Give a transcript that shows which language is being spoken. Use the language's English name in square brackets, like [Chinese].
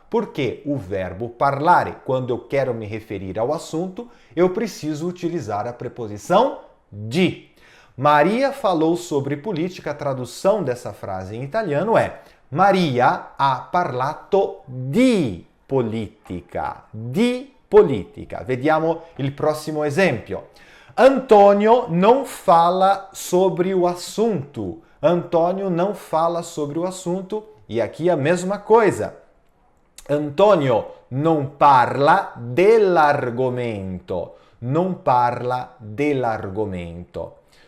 [Portuguese] Porque o verbo parlare, quando eu quero me referir ao assunto, eu preciso utilizar a preposição di. Maria falou sobre política. A tradução dessa frase em italiano é [Italian] Maria ha parlato di politica. Di politica. Vediamo il prossimo esempio. [Portuguese] Antonio não fala sobre o assunto. Antonio não fala sobre o assunto. E aqui a mesma coisa. [Italian] Antonio non parla dell'argomento. Non parla dell'argomento.